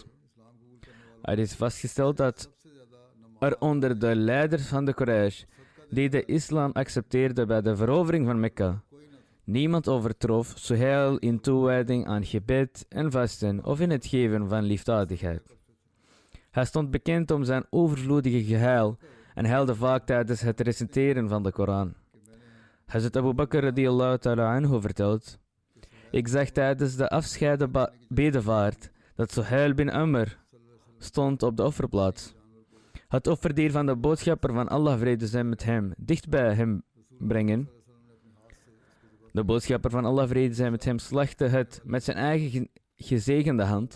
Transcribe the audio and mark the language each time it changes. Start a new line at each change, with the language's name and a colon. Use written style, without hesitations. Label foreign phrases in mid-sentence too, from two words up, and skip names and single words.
Dutch: Er is vastgesteld dat er onder de leiders van de Quraysh, die de islam accepteerden bij de verovering van Mekka, niemand overtrof Suhail in toewijding aan gebed en vasten of in het geven van liefdadigheid. Hij stond bekend om zijn overvloedige gehuil en huilde vaak tijdens het reciteren van de Koran. Hazrat Abu Bakr
Arabic: رضي الله تعالى عنه
Dutch: vertelt: ik zag tijdens de afscheidsbedevaart dat Suhail bin Amr stond op de offerplaats. Het offerdier van de boodschapper van Allah, vrede zij met hem, dicht bij hem brengen. De boodschapper van Allah, vrede zij met hem, slachtte het met zijn eigen gezegende hand.